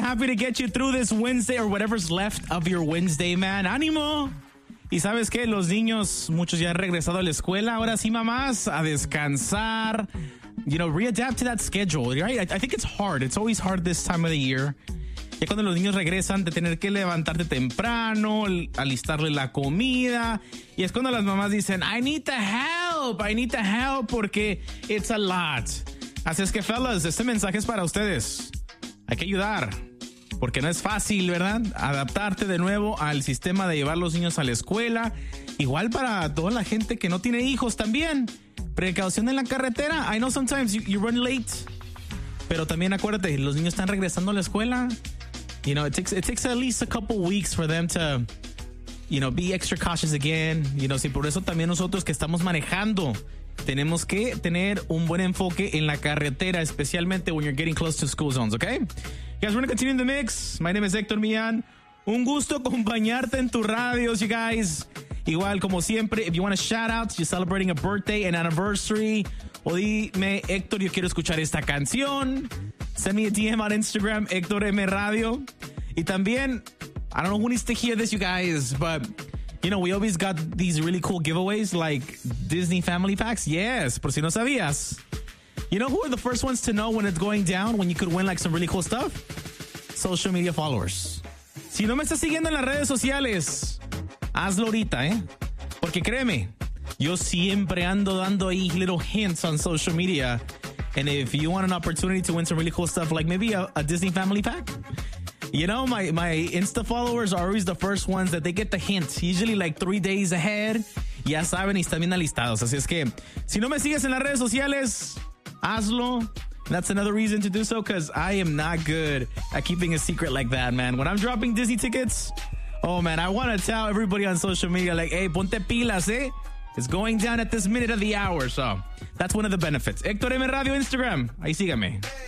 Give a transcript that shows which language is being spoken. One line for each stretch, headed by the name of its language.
English: Happy to get you through this Wednesday or whatever's left of your Wednesday, man.
Spanish: ¡Ánimo! Y ¿sabes qué? Los niños, muchos ya han regresado a la escuela. Ahora sí, mamás, a descansar.
English: You know, readapt to that schedule, right? I think it's hard. It's always hard this time of the year.
Spanish: Ya cuando los niños regresan, de tener que levantarte temprano, alistarle la comida. Y es cuando las mamás dicen,
English: I need the help,
Spanish: porque
English: it's a lot.
Spanish: Así es que, fellas, este mensaje es para ustedes. Hay que ayudar, porque no es fácil, ¿verdad? Adaptarte de nuevo al sistema de llevar los niños a la escuela. Igual para toda la gente que no tiene hijos también. Precaución en la carretera.
English: I know sometimes you run late.
Spanish: Pero también acuérdate, los niños están regresando a la escuela.
English: You know, it takes at least a couple weeks for them to, you know, be extra cautious again.
Spanish: You know, si por eso también nosotros que estamos manejando, tenemos que tener un buen enfoque en la carretera, especialmente
English: when you're getting close to school zones, okay? You guys, we're going to continue in the mix. My name is
Spanish: Héctor Millán. Un gusto acompañarte en tu radio,
English: you guys.
Spanish: Igual, como siempre,
English: if you want a shout out, you're celebrating a birthday, an anniversary,
Spanish: o dime, Héctor, yo quiero escuchar esta canción.
English: Send me a DM on Instagram, Héctor M Radio.
Spanish: Y también,
English: I don't know who needs to hear this, you guys, but, you know, we always got these really cool giveaways, like Disney Family Packs. Yes,
Spanish: por si no sabías.
English: You know who are the first ones to know when it's going down, when you could win, like, some really cool stuff? Social media followers.
Spanish: Si no me estás siguiendo en las redes sociales, hazlo ahorita, ¿eh? Porque créeme, yo siempre ando dando ahí
English: little hints on social media. And if you want an opportunity to win some really cool stuff, like maybe a Disney Family Pack, you know, my Insta followers are always the first ones that they get the hint. Usually like 3 days ahead,
Spanish: ya saben, y están bien alistados. Así es que, si no me sigues en las redes sociales, hazlo.
English: That's another reason to do so, because I am not good at keeping a secret like that, man. When I'm dropping Disney tickets, oh man, I want to tell everybody on social media, like, hey,
Spanish: ponte pilas, eh?
English: It's going down at this minute of the hour, so that's one of the benefits. Héctor M Radio Instagram.
Spanish: Ahí sígame.